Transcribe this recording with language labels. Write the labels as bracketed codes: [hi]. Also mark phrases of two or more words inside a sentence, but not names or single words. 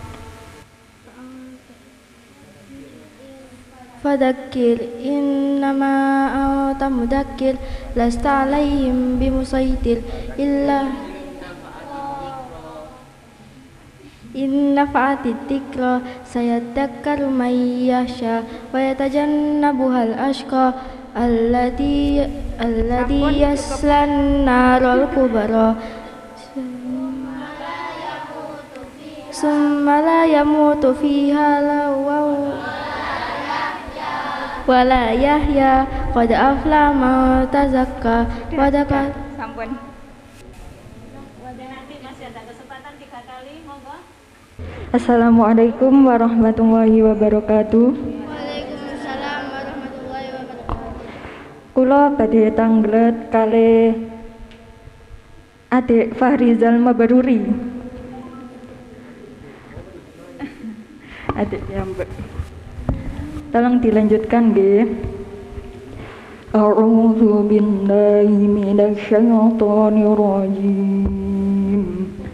[ar] فذكر إنما أنت مذكر لست عليهم بمصيطر إلا إن نفعت الذكرى سيذكر من يخشى ويتجنبها الأشقى الذي يصلى النار الكبرى ثم لا يموت فيها ولا يحيى قد أفلح من تزكى وذكر. [jv] Sampun. [ar] السلام عليكم ورحمة الله وبركاته. وعليكم السلام ورحمة الله وبركاته. [jv] Kula badhe tanglet kalih Adik Fahrizal Mabaruri. Adik Yambek. Tolong dilanjutkan nggih. [ar] أعوذ بالله من الشيطان الرجيم.